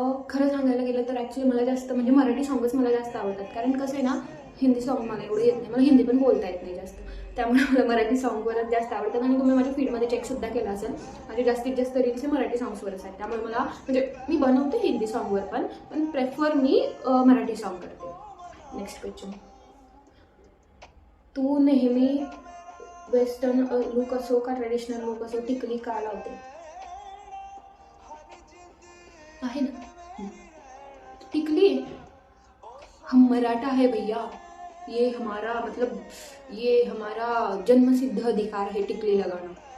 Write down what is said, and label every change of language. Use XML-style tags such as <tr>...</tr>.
<mr>खरं सांगायला गेलं तर ॲक्च्युली मला जास्त म्हणजे मराठी सॉंगच मला जास्त आवडतात. कारण कसं आहे ना, हिंदी सॉन्ग मला एवढं येत नाही, मला हिंदी पण बोलता येत नाही जास्त. त्यामुळे मला मराठी सॉंगवरच जास्त आवडतात. आणि तुम्ही माझ्या फीडमध्ये चेकसुद्धा केला असेल, माझे जास्तीत जास्त रील्स हे मराठी सॉंग्सवरच आहेत. त्यामुळे मला म्हणजे मी बनवते हिंदी सॉंगवर पण प्रेफर मी मराठी सॉंग करते. नेक्स्ट क्वेश्चन, तू नेहमी वेस्टर्न लुक असो का ट्रेडिशनल लुक असो टिकली का लावते? आहे ना टिकली,</mr> <hi>हम मराठा है भैया, ये हमारा मतलब ये हमारा जन्मसिद्ध अधिकार है टिकली लगाना.</hi>